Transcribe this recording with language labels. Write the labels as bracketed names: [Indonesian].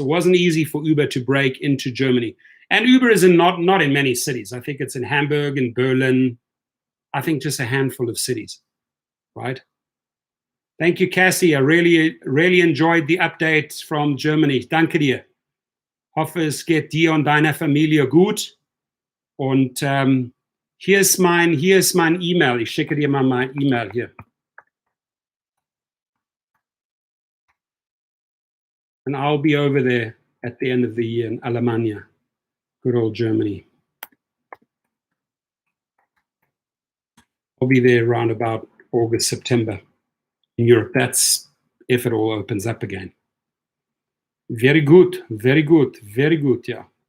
[English] So it wasn't easy for Uber to break into Germany. And Uber is not in many cities. I think it's in Hamburg and Berlin. I think just a handful of cities, right? Thank you, Cassie. I really enjoyed the update from Germany. [German] Danke dir. Hoffe, es geht dir und deiner Familie gut. Und hier ist mein E-Mail. Ich schicke dir mal mein E-Mail hier. [English] And I'll be over there at the end of the year in Alemania, good old Germany. I'll be there around about August, September in Europe. That's if it all opens up again. Very good, yeah.